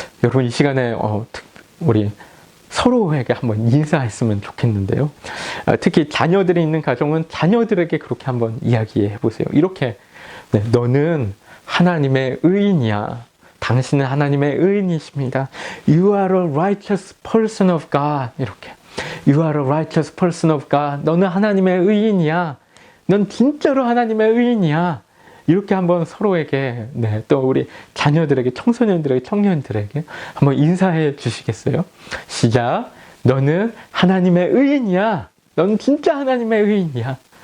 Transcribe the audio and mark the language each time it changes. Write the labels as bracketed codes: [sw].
[ko] 여러분 이 시간에 우리 서로에게 한번 인사했으면 좋겠는데요. 특히 자녀들이 있는 가정은 자녀들에게 그렇게 한번 이야기해 보세요. 이렇게 너는 하나님의 의인이야. 당신은 하나님의 의인이십니다. [en] You are a righteous person of God. 이렇게 You are a righteous person of God. [ko] 너는 하나님의 의인이야. 넌 진짜로 하나님의 의인이야. 이렇게 한번 서로에게 또 우리 자녀들에게, 청소년들에게, 청년들에게 한번 인사해 주시겠어요? 시작. 너는 하나님의 의인이야. 넌 진짜 하나님의 의인이야.